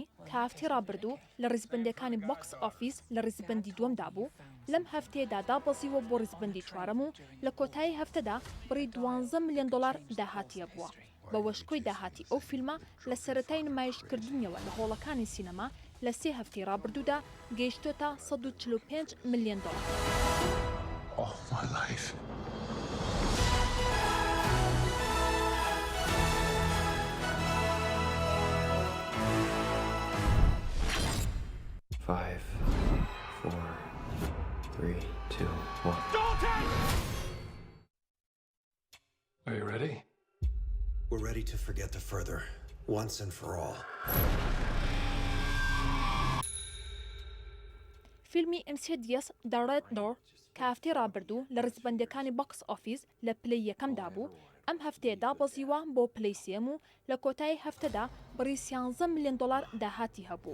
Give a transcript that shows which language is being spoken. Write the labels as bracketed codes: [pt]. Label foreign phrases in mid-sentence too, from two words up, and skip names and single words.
[ckb] کە هەفتەی ڕابردوو لە ڕیزبەندەکانی [en] box office [ckb] لە ڕیزبەندی دووەمدا بوو لەم هەفتەیەدا دابەزیوە بۆ ڕیزبەندی چوارەم و لە کۆتایی هەفتەدا بڕی 12 ملیۆن دلار داهاتیە بووە. بە وشکۆی داهاتی ئەو فیلمە لە سەرەتای نمایشکردنیەوە لە هۆڵەکانی سینەما لە 3 هەفتەی ڕابردوودا گەیشتۆتە 145 ملیۆن دلار. [en] All my life. Five, 4, 3, 2, 1. Are you ready? We're ready to forget the further, once and for all. [ckb] فیلمی ئینسیدیەس The Red Door کە هەفتەی ڕابردوو لە ڕیزبەندەکانی [en] box office [ckb] لە پلەی یەکەمدا بوو ئەم هەفتەیەدا بەزیوە بۆ پلەی سێم و لە کۆتایی هەفتەدا بڕی 13 ملیۆن دلار داهاتی هەبوو.